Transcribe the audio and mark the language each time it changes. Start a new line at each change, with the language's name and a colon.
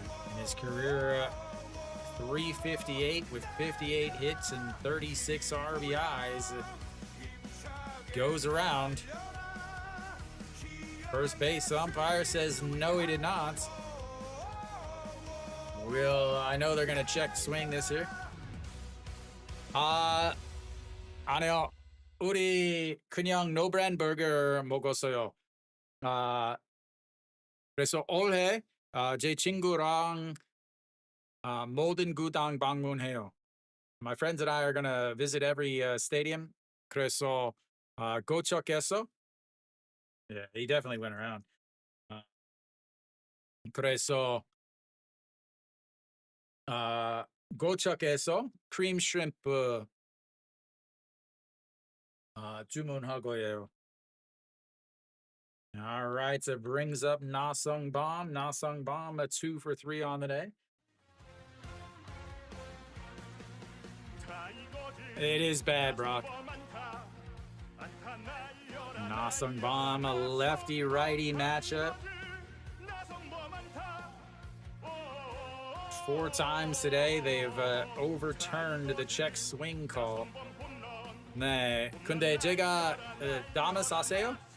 English: In his career, 358 with 58 hits and 36 RBIs. Goes around. First base umpire says no, he did not. I know they're gonna check swing this here.
Korean: 아니요. 우리 그냥 노브랜드 버거 먹었어요. 그래서 올해 제 친구랑 모든 구단 방문해요.
English: My friends and I are gonna visit every stadium.
Korean: 그래서 고척에서.
English: Yeah, he definitely went around.
Korean: 그래서 고척에서 크림 슈림프 주문할 거예요.
English: All right, so it brings up Na Sung Bom. Na Sung Bom, a 2 for 3 on the day. It is bad, Brock. Na Sung Bom, a lefty-righty matchup. 4 times today they've overturned the check swing call.
Korean: 네, 근데 제가 다마스 아세요?